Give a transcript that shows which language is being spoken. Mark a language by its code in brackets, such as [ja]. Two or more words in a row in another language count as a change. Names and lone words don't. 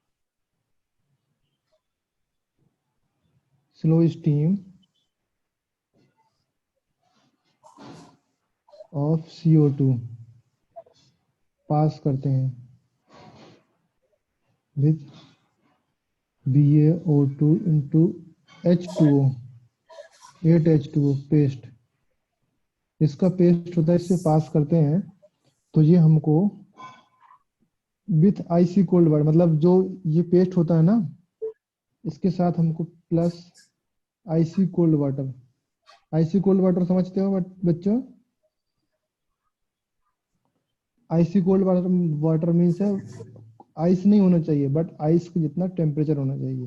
[en] slow steam of CO2 pass [hi] करते हैं [en] with BaO2 into H2O, 8H2O paste. [hi] इसका पेस्ट होता है, इससे पास करते हैं तो ये हमको [en] with icy cold water, [hi] मतलब जो ये पेस्ट होता है ना, इसके साथ हमको [en] plus icy cold water. icy cold water [hi] समझते हो बच्चों? [en] icy cold water water means [hi] है आइस नहीं होना चाहिए [en] but ice [hi] के जितना टेम्परेचर होना चाहिए।